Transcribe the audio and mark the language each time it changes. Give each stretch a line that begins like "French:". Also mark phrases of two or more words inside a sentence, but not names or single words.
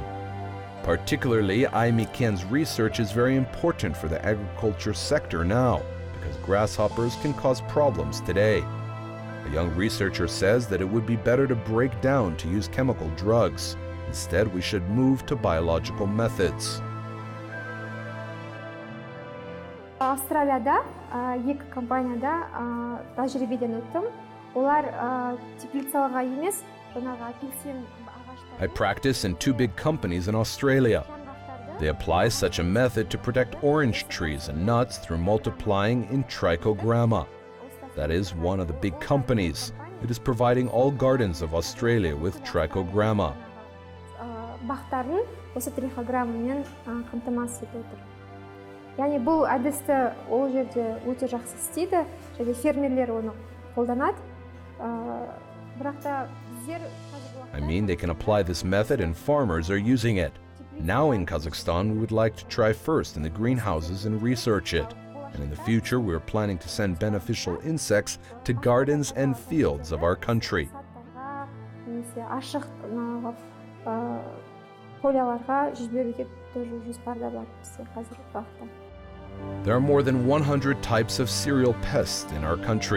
English: Particularly, AIMEKEN's research is very important for the agriculture sector now, because grasshoppers can cause problems today. A young researcher says that it would be better to break down to use chemical drugs. Instead, we should move to biological methods.
Kazakh: Австралияда екі компанияда тәжірибеден өттім. Олар теплицаларға емес, апельсин ағаштары.
English: I practice in 2 big companies in Australia. They apply such a method to protect orange trees and nuts through multiplying in trichogramma. That is one of the big companies. It is providing all gardens of Australia with trichogramma.
Kazakh: Бақтарын осы трихограммамен қамтамасыз етіп отыр. Яғни бұл әдісті ол жерде өте жақсы істейді, және фермерлер оны қолданады. Бірақ та біздер
English: I mean, they can apply this method and farmers are using it. Now in Kazakhstan, we would like to try first in the greenhouses and research it. And in the future, we are planning to send beneficial insects to gardens and fields of our country. There are more than 100 types of cereal pests in our country.